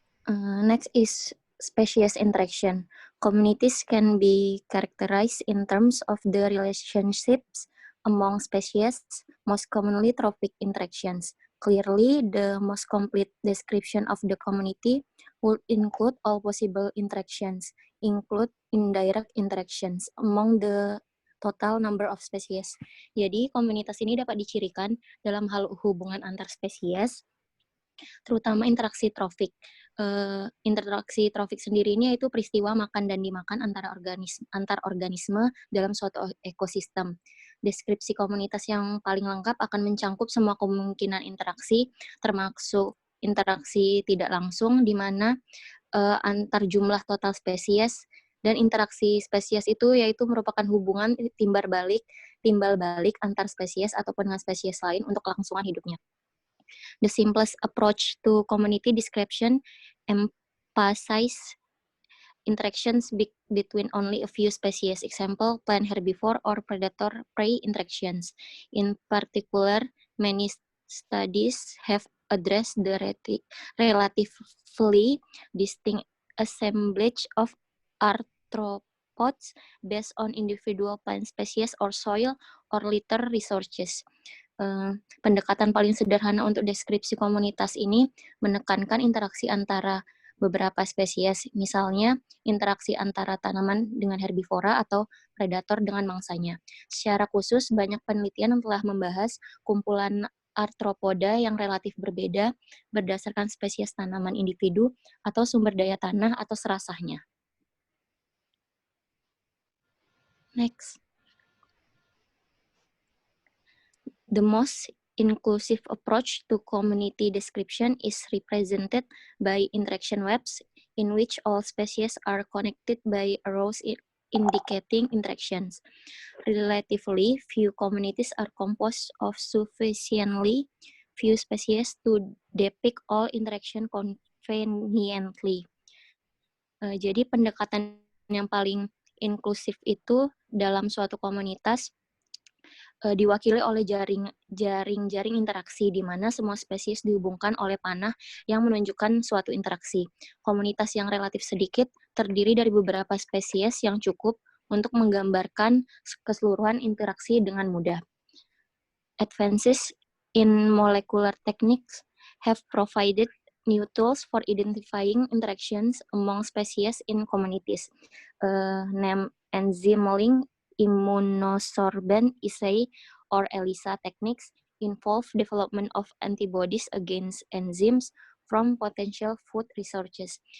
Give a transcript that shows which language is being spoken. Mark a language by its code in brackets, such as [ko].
[en] Next is species interaction. Communities can be characterized in terms of the relationships among species, most commonly trophic interactions. Clearly, the most complete description of the community would include all possible interactions, include indirect interactions among the total number of species. [id] Jadi, komunitas ini dapat dicirikan dalam hal hubungan antar spesies, terutama interaksi trofik. Interaksi trofik sendiri ini yaitu peristiwa makan dan dimakan antar organisme dalam suatu ekosistem. Deskripsi komunitas yang paling lengkap akan mencangkup semua kemungkinan interaksi, termasuk interaksi tidak langsung, di mana antar jumlah total spesies dan interaksi spesies itu yaitu merupakan hubungan timbal balik antar spesies ataupun dengan spesies lain untuk kelangsungan hidupnya. [en] The simplest approach to community description emphasizes interactions between only a few species, example, plant herbivore or predator-prey interactions. In particular, many studies have addressed the relatively distinct assemblage of arthropods based on individual plant species or soil or litter resources. [id] Pendekatan paling sederhana untuk deskripsi komunitas ini menekankan interaksi antara beberapa spesies, misalnya interaksi antara tanaman dengan herbivora atau predator dengan mangsanya. Secara khusus, banyak penelitian telah membahas kumpulan arthropoda yang relatif berbeda berdasarkan spesies tanaman individu atau sumber daya tanah atau serasahnya. [en] Next. The most inclusive approach to community description is represented by interaction webs in which all species are connected by arrows indicating interactions. Relatively few communities are composed of sufficiently few species to depict all interaction conveniently. [id] Jadi pendekatan yang paling inklusif itu dalam suatu komunitas diwakili oleh jaring-jaring interaksi di mana semua spesies dihubungkan oleh panah yang menunjukkan suatu interaksi. Komunitas yang relatif sedikit terdiri dari beberapa spesies yang cukup untuk menggambarkan keseluruhan interaksi dengan mudah. [en] Advances in molecular techniques have provided new tools for identifying interactions among species in communities. Named enzyme immunosorbent assay or ELISA techniques involve development of antibodies against enzymes from potential food resources.